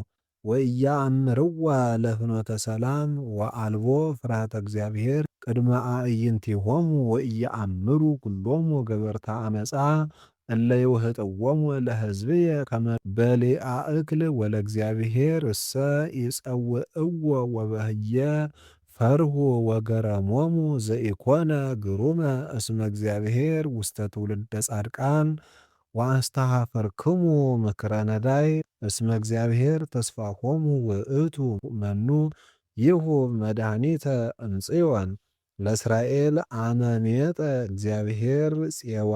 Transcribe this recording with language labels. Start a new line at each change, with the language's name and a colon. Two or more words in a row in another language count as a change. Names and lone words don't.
Geez: ወኢያአምርዋ ለፍኖተ ሰላም ወአልቦ ፍርሃተ እግዚአብሔር ቅድመ አዕይንቲሆሙ ወኢያአምሩ ኩሎሙ ገበርተ አመፃ እለ ይውህጥዎሙ ለሕዝብየ ከመ በሊአ እክል ወለእግዚአብሔር እሰ ይጸውዕዎ ወበህየ ፈርሁ ወገረሞሙ ዘኢኮነ ግሩመ እስመ እግዚአብሔር ውስተ ትውልደ ጻድቃን ወአስተኀፈርክሙ ምክረ ነዳይ እስመ እግዚአብሔር ተስፋሆሙ ውእቱ መኑ ይሁብ መድኃኒተ እምጽዮን ለእስራኤል አመ ሜጠ እግዚአብሔር ፄዋ